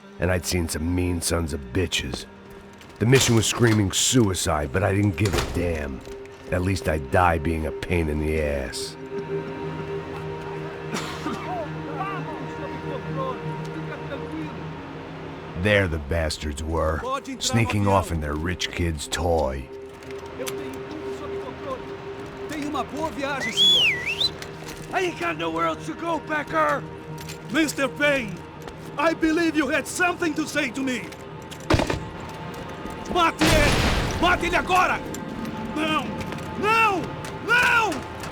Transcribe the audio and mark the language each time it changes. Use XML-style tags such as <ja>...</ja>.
<en>And I'd seen some mean sons of bitches. The mission was screaming suicide, but I didn't give a damn. At least I'd die being a pain in the ass. There the bastards were, sneaking off in their rich kid's toy.</en> <pt>Tenha uma boa viagem, senhor.</pt> <en>I ain't got nowhere else to go, Becker! Mr. Payne, I believe you had something to say to me.</en> <pt>Mate ele! Mate ele agora! Não! Não! Não!</pt>